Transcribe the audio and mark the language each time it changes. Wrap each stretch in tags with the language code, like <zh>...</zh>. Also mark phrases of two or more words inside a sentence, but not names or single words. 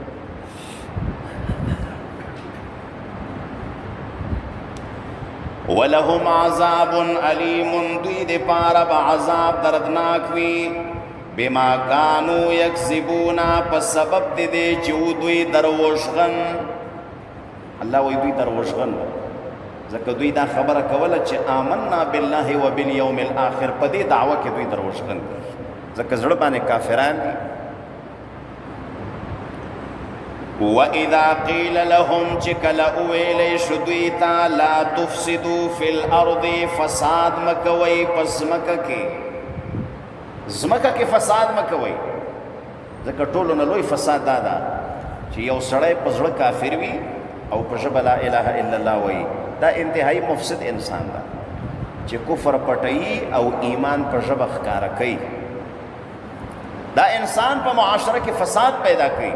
<ar>ولهم عذاب علیم،</ar> <ps>دوی د پاره به عذاب دردناک وي،</ps> <ar>بما کانوا یکذبون،</ar> <ps>په سبب د دې چې دوی دروغجن. الله وایي دوی دروغجن ځکه دوی دا خبره کوله چې</ps> <ar>آمنا بالله و بالیوم الاخر،</ar> <ps>په دې دعوه کې دوی دروغجن دي ځکه زړه باندې کافران دي.</ps> <ar>وَإِذَا قِيلَ لَهُمْ</ar> <ps>چې کله وویلی شو دوی ته</ps> <ar>لا تفسدوا فی الارض،</ar> <ps>فساد مکوئ په ځمکه کې، ځمکه کې فساد مکوئ، ځکه ټولو نه لوی فساد دا ده چې یو سړی په زړه کافر وي او په ژبه</ps> <ar>لا اله الا الله</ar> <ps>وایي، دا انتهایی مفسد انسان ده چې کفر پټوي او ایمان په ژبه ښکاره کوي، دا انسان په معاشره کې فساد پیدا کوي.</ps>